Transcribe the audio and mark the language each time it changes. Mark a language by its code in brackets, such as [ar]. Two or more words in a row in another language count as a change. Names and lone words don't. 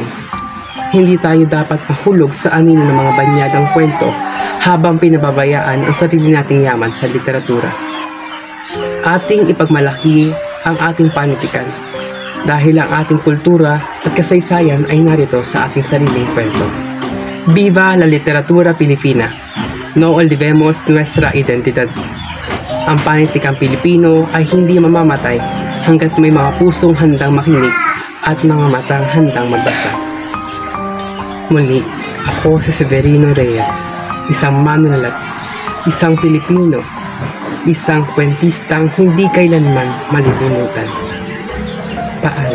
[tl] Hindi tayo dapat mahulog sa anino ng mga banyagang kwento habang pinababayaan ang sarili nating yaman sa literatura. Ating ipagmalaki ang ating panitikan dahil ang ating kultura at kasaysayan ay narito sa ating sariling kwento. [es] Viva la literatura Pilipina! No olvidemos nuestra identidad. [tl] Ang panitikang Pilipino ay hindi mamamatay hanggat may mga pusong handang makinig at mga matang handang magbasa. Muli, ako si Severino Reyes, isang manunulat, isang Pilipino, isang kwentistang hindi kailanman malilimutan.